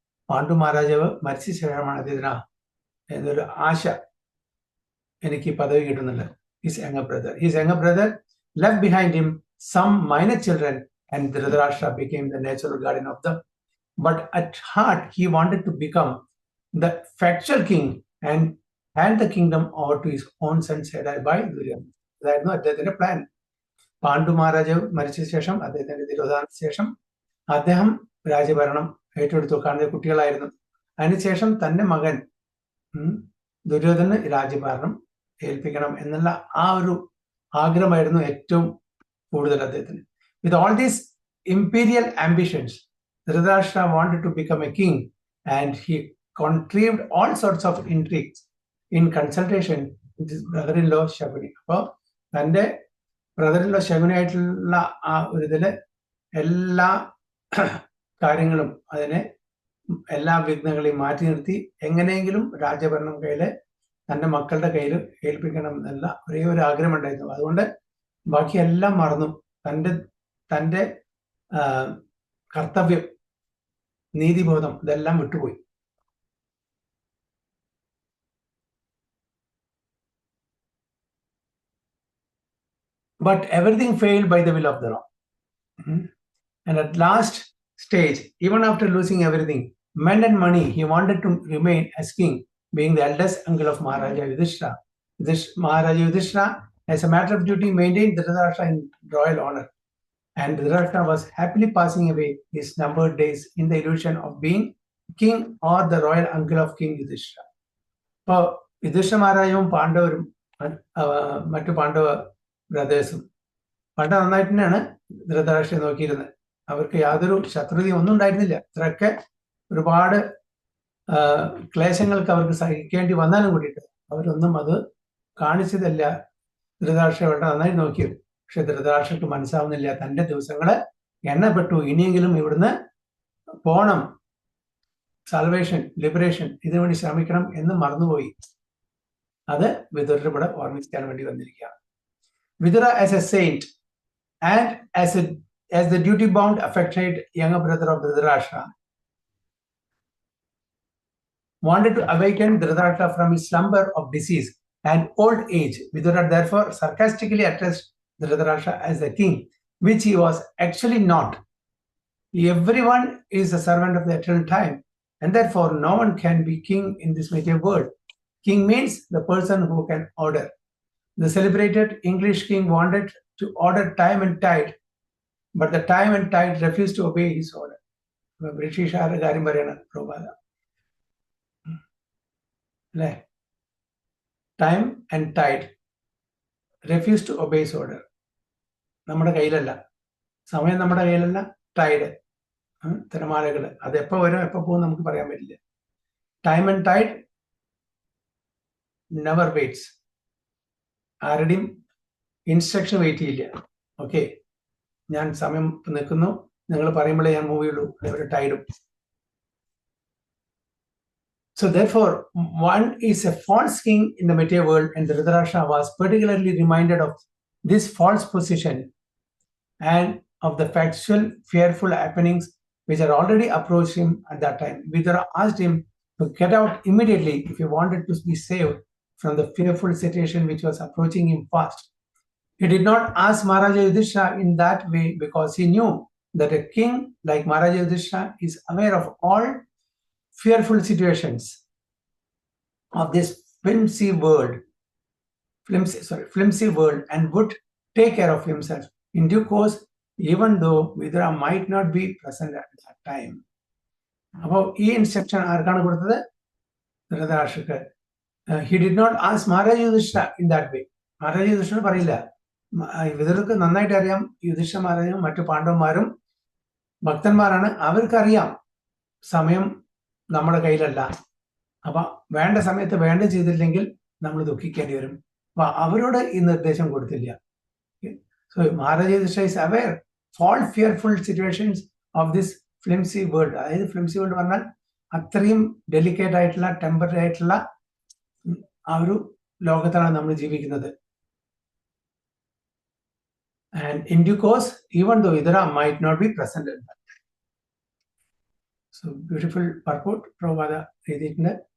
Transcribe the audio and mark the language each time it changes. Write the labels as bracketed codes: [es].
[ml] പാണ്ഡു മഹാരാജാവ് മരിച്ച ശേഷമാണ് അദ്ദേഹത്തിന് എന്നൊരു ആശ, എനിക്ക് ഈ പദവി കിട്ടുന്നുണ്ട്. [en] His younger brother left behind him some minor children, and Dhritarashtra became the natural guardian of them. But at heart, he wanted to become the factual king and hand the kingdom over to his own son headed by Duryodhana. [ml] അതായിരുന്നു അദ്ദേഹത്തിന്റെ plan. Pandu മഹാരാജാവ് മരിച്ച ശേഷം, അദ്ദേഹത്തിന്റെ തിരോധാനത്തിന് ശേഷം അദ്ദേഹം രാജ്യഭരണം ഏറ്റെടുത്തു. കാരണം കുട്ടികളായിരുന്നു. അതിനുശേഷം തന്റെ മകൻ ദുര്യോധന് രാജ്യഭരണം ഏൽപ്പിക്കണം എന്നുള്ള ആ ഒരു ആഗ്രഹമായിരുന്നു ഏറ്റവും കൂടുതൽ അദ്ദേഹത്തിന്. [en] With all these imperial ambitions, Dhritarashtra wanted to become a king, and he contrived all sorts of intrigues in consultation with his brother-in-law Shaguni. [ml] അപ്പോൾ തൻ്റെ ബ്രദറിൻലോ ശകുനിയായിട്ടുള്ള ആ ഒരു ഇതില് എല്ലാ കാര്യങ്ങളും അതിനെ എല്ലാ വിഘ്നങ്ങളെയും മാറ്റി നിർത്തി എങ്ങനെയെങ്കിലും രാജ്യഭരണം കയ്യില് തൻ്റെ മക്കളുടെ കയ്യിൽ ഏൽപ്പിക്കണം എന്നുള്ള ഒരേ ഒരു ആഗ്രഹം ഉണ്ടായിരുന്നു. അതുകൊണ്ട് ബാക്കിയെല്ലാം മറന്നു. തൻ്റെ കർത്തവ്യം, നീതിബോധം ഇതെല്ലാം വിട്ടുപോയി. [en] But everything failed by the will of the Lord. And at last stage, even after losing everything, men and money, he wanted to remain as king, being the eldest uncle of Maharaja Yudhishthira. Maharaja Yudhishthira, as a matter of duty, maintained Dhritarashtra in royal honor. And Dhritarashtra was happily passing away his numbered days in the illusion of being king or the royal uncle of King Yudhishthira. [ml] അപ്പോൾ യുധിഷ്ഠിര മഹാരാജവും പാണ്ഡവരും മറ്റു പാണ്ഡവ ബ്രദേഴ്സും പണ്ട് നന്നായിട്ട് തന്നെയാണ് ധൃതരാഷ്ട്രയെ നോക്കിയിരുന്നത്. അവർക്ക് യാതൊരു ശത്രുതയും ഒന്നും ഉണ്ടായിരുന്നില്ല. ഇത്രയൊക്കെ ഒരുപാട് ക്ലേശങ്ങൾക്ക് അവർക്ക് സഹിക്കേണ്ടി വന്നാലും കൂടിയിട്ട് അവരൊന്നും അത് കാണിച്ചതല്ല. ധൃതരാഷ്ട്രയെ വളരെ നന്നായി നോക്കിയത്. പക്ഷെ ധൃതരാഷ്ട്രക്ക് മനസ്സാവുന്നില്ല, തൻ്റെ ദിവസങ്ങള് എണ്ണപ്പെട്ടു, ഇനിയെങ്കിലും ഇവിടുന്ന് പോണം, സാൽവേഷൻ, ലിബറേഷൻ, ഇതിനു വേണ്ടി ശ്രമിക്കണം എന്ന് മറന്നുപോയി. അത് വിദുരരുടെ കൂടെ ഓർമ്മിക്കാൻ വേണ്ടി വന്നിരിക്കുകയാണ്. [en] Vidura as a saint and as the duty-bound affectionate younger brother of Dhritarashtra wanted to awaken Dhritarashtra from his slumber of disease and old age. Vidura therefore sarcastically addressed Dhritarashtra as the king, which he was actually not. Everyone is a servant of the eternal time, and therefore no one can be king in this material world. King means the person who can order. The celebrated English king wanted to order time and tide, but the time and tide refused to obey his order. British [ml] കാര്യം പറയണ പ്രഭാത അല്ലേ, [en] Time and tide refused to obey his order. [ml] നമ്മുടെ കയ്യിലല്ല, സമയം നമ്മുടെ കയ്യിലല്ല, Tide തിരമാലകൾ അത് എപ്പോൾ വരും എപ്പോൾ പോകും നമുക്ക് പറയാൻ പറ്റില്ല. [en] Time and tide never waits. [ml] ആരുടെയും ഇൻസ്ട്രക്ഷൻ വെയിറ്റ് ചെയ്യില്ല. ഓക്കെ, ഞാൻ സമയം നിൽക്കുന്നു, നിങ്ങൾ പറയുമ്പോഴേ ഞാൻ മൂവ് ചെയ്യുള്ളൂ, അതേപോലെ ടൈഡും. [en] So therefore, one is a false king in the material world, and Dhritarashtra was particularly reminded of this false position and of the factual, fearful happenings which had already approached him at that time. Vidura asked him to get out immediately if he wanted to be saved from the fearful situation which was approaching him fast. He did not ask Maharaja Yudhishthira in that way because he knew that a king like Maharaja Yudhishthira is aware of all fearful situations of this flimsy world and would take care of himself. In due course, even though Vidura might not be present at that time. [ml] അപ്പോൾ ഈ instruction ആർക്കാണ് കൊടുത്തത്? ധൃതരാഷ്ട്രക്ക്. [en] He did not ask Maharaj Yudhishthira in that way. Maharaj Yudhishthira [ml] പറയില്ല. വിതുരർക്ക് നന്നായിട്ട് അറിയാം യുധിഷ്ഠിര മഹാരാജും മറ്റു പാണ്ഡവന്മാരും ഭക്തന്മാരാണ്, അവർക്കറിയാം സമയം നമ്മുടെ കയ്യിലല്ല. അപ്പൊ വേണ്ട സമയത്ത് വേണ്ട ചെയ്തില്ലെങ്കിൽ നമ്മൾ ദുഃഖിക്കേണ്ടി വരും. അപ്പൊ അവരോട് ഈ നിർദ്ദേശം കൊടുത്തില്ല. [en] So Maharaja Yudhishthira is aware all fearful situations of this flimsy world. [ml] അതായത് ഫ്ലിംസി വേൾഡ് പറഞ്ഞാൽ അത്രയും ഡെലിക്കേറ്റ് ആയിട്ടുള്ള ടെമ്പററി ആയിട്ടുള്ള ആ ഒരു ലോകത്താണ് നമ്മൾ ജീവിക്കുന്നത്. [en] And in due course, even though Vidura might not be present in that. So beautiful purport Prabhupada [ml] എഴുതിയിട്ടുണ്ട്.